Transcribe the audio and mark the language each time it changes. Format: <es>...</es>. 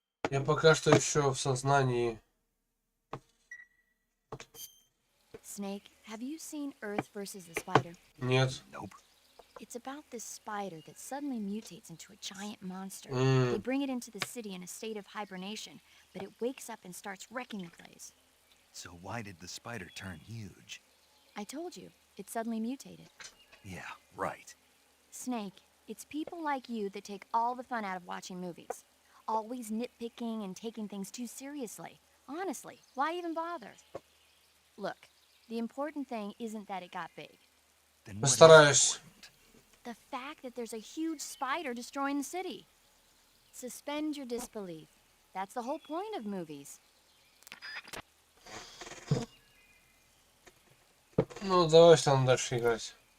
<ru>Я пока что еще в сознании.</ru> <en>Snake, have you seen Earth versus the Spider?</en> <ru>Нет.</ru> <en>Nope. It's about this spider that suddenly mutates into a giant monster. Mm. They bring it into the city in a state of hibernation, but it wakes up and starts wrecking the place. So why did the spider turn huge? I told you, it suddenly mutated. Yeah, right. Snake, it's people like you that take all the fun out of watching movies. Always nitpicking and taking things too seriously. Honestly, why even bother? Look, the important thing isn't that it got big. Then</en> <ru>Постараюсь.</ru> <en>The fact that there's a huge spider destroying the city. Suspend your disbelief. That's the whole point of movies.</en> <ru>Ну, давай там дальше играть.</ru>